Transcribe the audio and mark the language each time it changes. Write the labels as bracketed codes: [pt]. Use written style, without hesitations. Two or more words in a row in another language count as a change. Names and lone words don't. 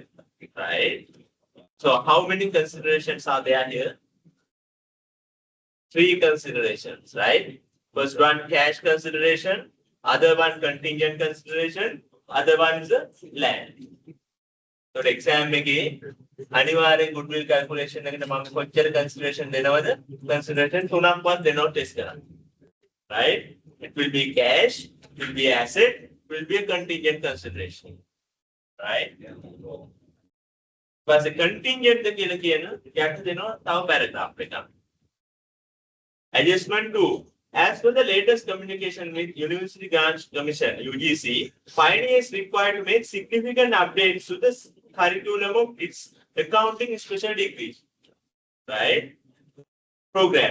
[en] Right? So, how many considerations are there here? 3 considerations, right? First one cash consideration, other one contingent consideration, other one is land. [si] So exam එකේ අනිවාර්යෙන් [en] goodwill calculation [si] එකට මම කොච්චර consideration දෙනවද? Consideration 3ක්වත් දෙනවා test කරන්න. [en] Right? It will be cash, it will be asset, it will be a contingent consideration. Right? But the contingent [si] කියලා කියන යට දෙනවා තව paragraph එකක්. [en] Adjustment 2. As per the latest communication with University Grants Commission, UGC, Pioneer is required to make significant updates to the curriculum of its accounting special degree, right? Program.